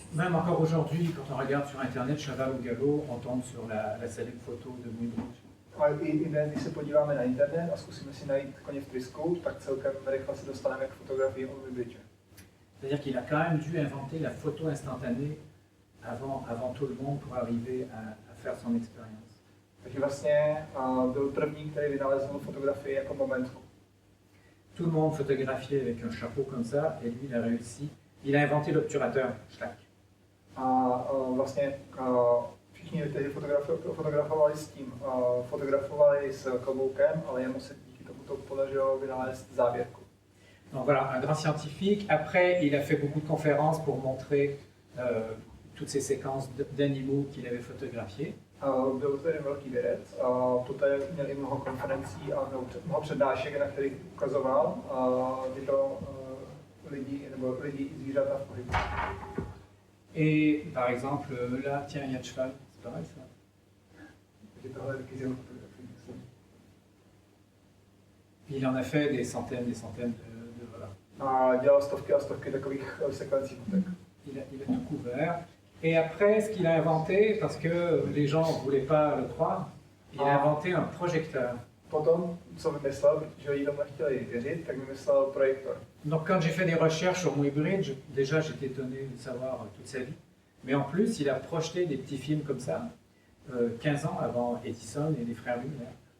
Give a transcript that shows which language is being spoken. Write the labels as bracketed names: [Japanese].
[French] Même encore aujourd'hui, quand on regarde sur internet cheval ou galop, on tombe sur la célèbre photo de Muybridge. [Czech] Ale i dnes, když se podíváme na internet a zkusíme si najít koně v trysku, tak celkem rychle se dostaneme k fotografii od Muybridge. [French] C'est-à-dire qu'il a quand même dû inventer la photo instantanée avant tout le monde pour arriver à faire son expérience. [Czech] Takže vlastně byl první, který vynalezl fotografii jako momentku. [French] Tout le monde photographiait avec un chapeau comme ça, et lui, il a réussi. Il a inventé l'obturateur, Schlag. [Czech] A vlastně všichni lidi fotografovali s tím, fotografovali s kloboukem, ale jemu se díky tomu to podařilo vynalézt závěrku. [French] Donc voilà, un grand scientifique. Après, il a fait beaucoup de conférences pour montrer toutes ces séquences d'animaux qu'il avait photographiées. [Czech] Byl to jeden velký vědec, poté měl i mnoho konferencí a mnoho přednášek, na kterých ukazoval tyto lidi nebo lidi i zvířata v pohybu. [French] Et par exemple, là, tiens, il y a de cheval, c'est pas mal ça. [Czech] Takže tohle je taky z jeho fotografií, myslím. [French] Il en a fait des centaines de voilà. [Czech] A dělal stovky a stovky takových sekvencí fotek. [French] Il a tout couvert. Et après, ce qu'il a inventé, parce que les gens ne voulaient pas le croire, il a inventé un projecteur. [Czech] Potom, co vymyslel, protože lidé nechtěli věřit, tak vymyslel projektor. [French] Donc quand j'ai fait des recherches sur Muybridge, déjà j'étais étonné de savoir toute sa vie. Mais en plus, il a projeté des petits films comme ça, 15 ans avant Edison et les frères Lumière.